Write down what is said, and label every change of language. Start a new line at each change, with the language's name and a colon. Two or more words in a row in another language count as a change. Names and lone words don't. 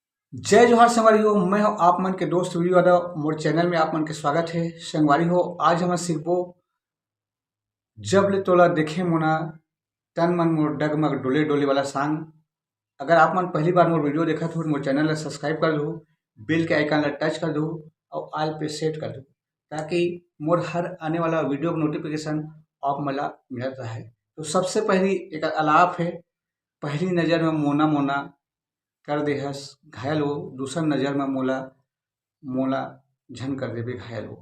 Chhattisgarhi: जय जोहार संगवारी हो। मैं हूं आप मन के दोस्त वीडियो यादव। मोर चैनल में आप मन के स्वागत है संगवारी हो। आज हम सीखबो जब ले तोला देखे मोना तन मन मोर डगमग डोले डोले वाला सॉन्ग। अगर आप मन पहली बार मोर वीडियो देखत हो मोर चैनल ला सब्सक्राइब कर दो, बेल के आइकन ला टच कर दो और ऑल पे सेट कर दो ताकि मोर हर आने वाला वीडियो का नोटिफिकेशन आप मला मिलत रहे। तो सबसे पहली एक अलाप है, पहली नज़र में मोना मोना कर देहस घायल हो, दूसर नज़र में मोला मोला झन कर देबे घायल हो।